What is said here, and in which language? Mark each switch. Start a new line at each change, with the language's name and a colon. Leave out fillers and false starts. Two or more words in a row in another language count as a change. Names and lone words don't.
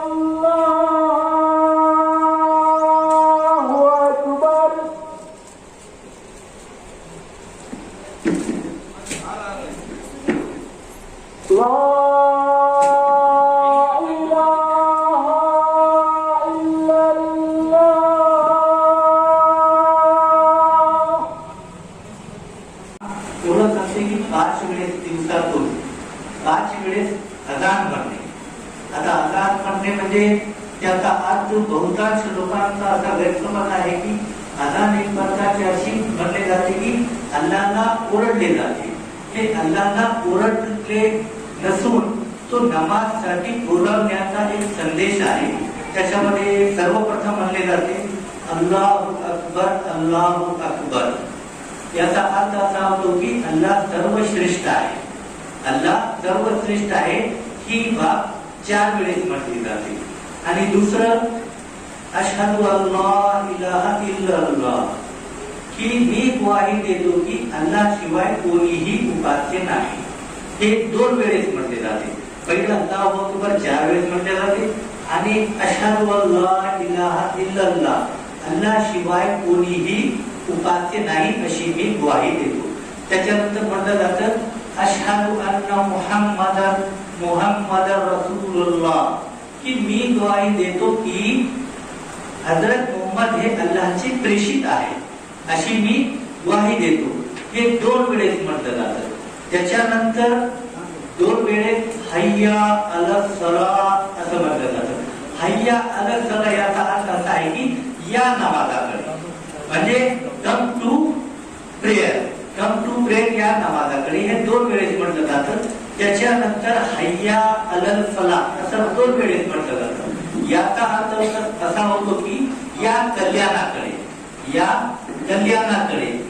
Arabic: الله أكبر لا إله إلا الله
Marathi: एवढंच असते की 5 वेळेस दिवसातून 5 वेळेस अजान म्हणणे. आता अजान म्हणणे म्हणजे त्याचा अर्थ बहुतांश लोकांचा असा गैरसमज आहे की अजान एक प्रकारची अशी म्हणले जाते की अल्लाहला ओरडले जाते. हे अल्लाहला ओरडले नसून तो नमाजसाठी बोलावण्याचा एक संदेश आहे. त्याच्यामध्ये सर्वप्रथम म्हणले जाते
Arabic: الله أكبر الله أكبر.
Marathi: याचा अर्थ असा होतो की अल्लाह सर्वश्रेष्ठ आहे. अल्लाह सर्वश्रेष्ठ आहे ही बाब 4 वेळेस म्हटली जाते. आणि दुसरं
Arabic: أشهد أن لا إله إلا الله
Marathi: की मी ग्वाही देतो की अल्लाह शिवाय कोणीही उपास्य नाही. हे 2 वेळेस म्हटले जाते. पहिलं
Arabic: الله أكبر
Marathi: 4 वेळेस म्हटले जाते आणि
Arabic: أشهد أن لا إله إلا الله
Marathi: अल्लाह शिवाय कोणीही उपास्य नाही अशी मी ग्वाही देतो. त्याच्यानंतर म्हटलं जातं
Arabic: أشهد أن محمدا رسول الله
Marathi: की मी ग्वाही देतो की हजरत मोहम्मद हे अल्लाहचे प्रेषित आहे अशी मी ग्वाही देतो. हे 2 वेळेस म्हटलं जातं. त्याच्यानंतर 2 वेळेस
Arabic: حي على الصلاة
Marathi: असं म्हटलं जातं.
Arabic: حي على الصلاة
Marathi: याचा अर्थ असा आहे की या नमाजाकडे, म्हणजे
English: come to prayer
Marathi: उठलेन या नमाजाकडे हे 2 वेळेस म्हटलं जातं. त्याच्यानंतर
Arabic: حي على الفلاح
Marathi: असं 2 वेळेस म्हटलं जातं. याचा अर्थ असा होतो की या कल्याणाकडे, या कल्याणाकडे.